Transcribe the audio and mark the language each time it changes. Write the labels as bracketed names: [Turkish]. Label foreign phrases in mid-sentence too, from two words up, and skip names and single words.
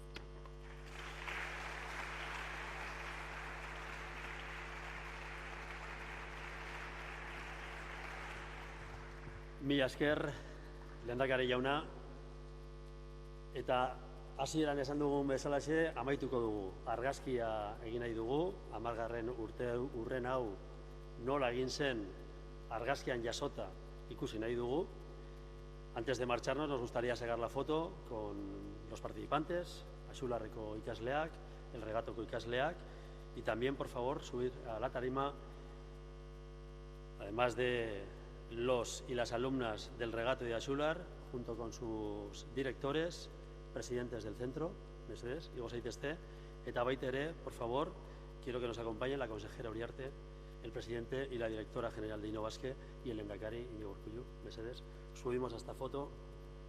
[Basque] Mila esker, lehendakari jauna, eta hasieran esan dugun bezalaxe amaituko dugu. Argazkia egin nahi dugu, 10. urren hau nola egin zen argazkian jasota ikusi nahi dugu. [Spanish] Antes de marcharnos nos gustaría sacar la foto con los participantes, [Basque] Azularreko ikasleak, El Regatoko ikasleak, [Spanish] y también, por favor, subir a la tarima, además de los y las alumnas del Regato de Azular, junto con sus directores, presidentes del centro, [Basque] mesedez, igo zaitezte, eta baita ere, [Spanish] por favor, quiero que nos acompañe la consejera Uriarte, el presidente y la directora general de Innobasque y el lehendakari Iñigo Urkullu, mesedez. Subimos a esta foto